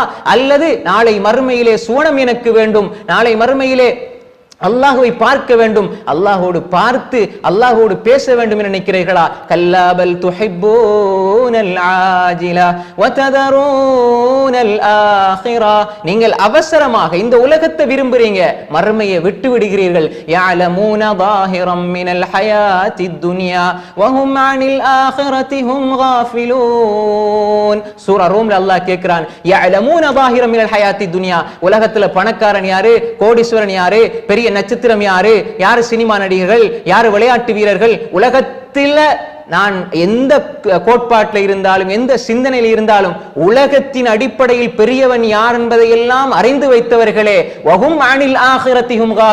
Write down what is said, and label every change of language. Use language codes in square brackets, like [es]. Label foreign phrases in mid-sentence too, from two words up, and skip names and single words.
[ta] அல்லது நாளை மறுமையிலே சுவனம் எனக்கு வேண்டும், நாளை மறுமையிலே அல்லாஹ்வை பார்க்க வேண்டும், அல்லாஹ்வோடு பார்த்து அல்லாஹ்வோடு பேச வேண்டும் என்று நினைக்கிறீர்களா? [ar] كلا بل تحبون العاجلة و تذرون الآخرة. [ta] நீங்கள் அவசரமாக இந்த உலகத்தை விரும்புறீங்க, மறுமையை விட்டு விடுகிறீர்கள். [ar] யஅலமூன ظاهرا من الحياة الدنيا وهم عن الآخرة هم غافلون. [ta] சூரா ரூம்ல அல்லாஹ் கேக்குறான், [ar] يعلمون ظاهرا من الحياة الدنيا. [ta] உலகத்துல பணக்காரன் யாரு, கோடீஸ்வரன் யாரு, பெரிய நட்சத்திரம் யாரு, யாரு சினிமா நடிகர்கள், யாரு விளையாட்டு வீரர்கள், உலகத்தில் நான் எந்த கோட்பாட்டில் இருந்தாலும் எந்த சிந்தனையில் இருந்தாலும் உலகத்தின் அடிப்படையில் பெரியவன் யார் என்பதை எல்லாம் அறிந்து வைத்தவர்களே, [ar] وهم عن الآخرة هم غافلون.